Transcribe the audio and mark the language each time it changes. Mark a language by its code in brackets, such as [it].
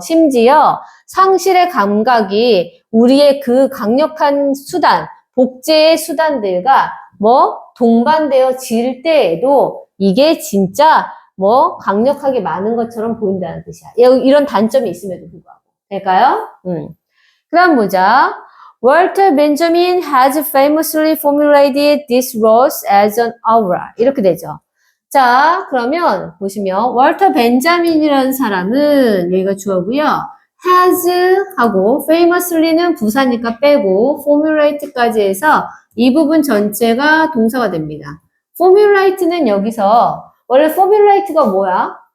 [ko] 심지어 상실의 감각이 우리의 그 강력한 수단, 복제의 수단들과 동반되어질 때에도 이게 진짜 강력하게 많은 것처럼 보인다는 뜻이야. 이런 단점이 있음에도 불구하고. 될까요? 그 다음 보자. [en] Walter Benjamin has famously formulated these roles as an aura. [ko] 이렇게 되죠. 자, 그러면 보시면 월터 벤자민이라는 사람은 여기가 주어고요. has 하고 famously는 부사니까 빼고 formulate까지 해서 이 부분 전체가 동사가 됩니다. formulate는 여기서 원래 formulate가 뭐야?